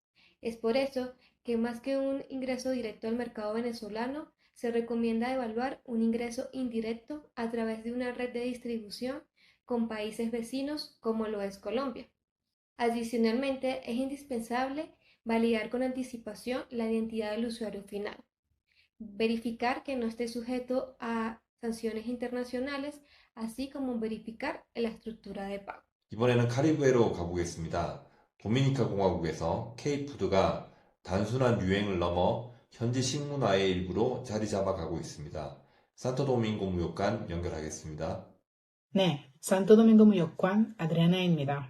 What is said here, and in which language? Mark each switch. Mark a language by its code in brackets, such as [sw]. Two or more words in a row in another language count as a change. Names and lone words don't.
[es] Es por eso que más que un ingreso directo al mercado venezolano, se recomienda evaluar un ingreso indirecto a través de una red de distribución con países vecinos como lo es Colombia. Adicionalmente, es indispensable validar con anticipación la identidad del usuario final, verificar que no esté sujeto a sanciones internacionales, así como verificar la estructura de pago. [ko] 이번에는 카리브해로 가보겠습니다. 도미니카 공화국에서 K푸드가 단순한 유행을 넘어 현지 식문화의 일부로 자리 잡아가고 있습니다. 산토도밍고 무역관 연결하겠습니다. 네, 산토도밍고 무역관 아드리아나입니다.